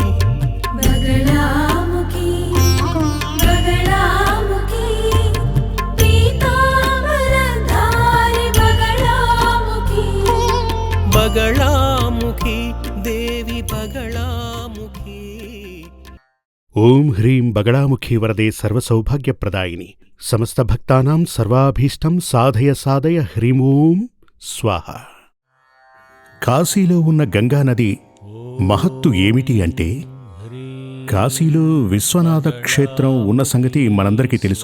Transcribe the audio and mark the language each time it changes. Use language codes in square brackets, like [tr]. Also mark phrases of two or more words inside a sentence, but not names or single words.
[hi] बगलामुखी बगलामुखी पीतांबरधारी बगलामुखी बगलामुखी देवी बगलामुखी। [sa] ఓం హ్రీం బగళాముఖీ వరదే సర్వసౌభాగ్యప్రదాయిని సమస్త భక్తానాం సర్వాభీష్టం సాధయ సాధయ హ్రీం ఓం స్వాహ. [te] కాశీలో ఉన్న గంగానది మహత్తు ఏమిటి అంటే, కాశీలో విశ్వనాథ క్షేత్రం ఉన్న సంగతి మనందరికీ తెలుసు.